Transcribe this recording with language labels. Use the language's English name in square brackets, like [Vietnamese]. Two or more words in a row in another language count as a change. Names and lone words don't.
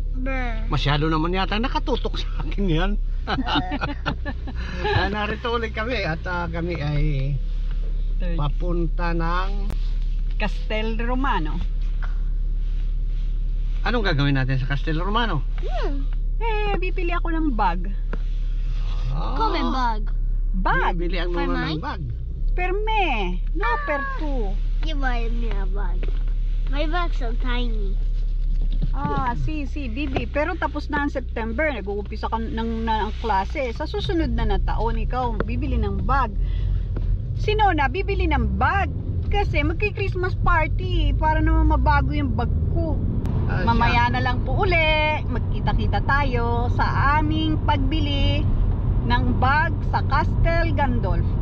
[Filipino] Masyado naman yata nakatutok sa akin yan. Narito ulit kami at kami ay papunta ng Castel Romano. Anong gagawin natin sa Castel Romano? Bibili ako ng bag. [Italian] Come bag. [Filipino] Bag? Bibili ang [English] For [Filipino] naman [English] mine? [Filipino] ng bag. [Italian] Per me. No, per two. [English] You buy me a bag. My bag's so tiny. [Filipino] Bibi. Pero tapos na ang September, nag-uumpisa ka ng klase. Sa susunod na taon, ikaw bibili ng bag. Si Nona, bibili ng bag. Kasi magki- [English] Christmas party. [Filipino] Para naman mabago yung bag ko. Mamaya na lang po uli, magkita-kita tayo sa aming pagbili ng bag sa Castel Gandolfo.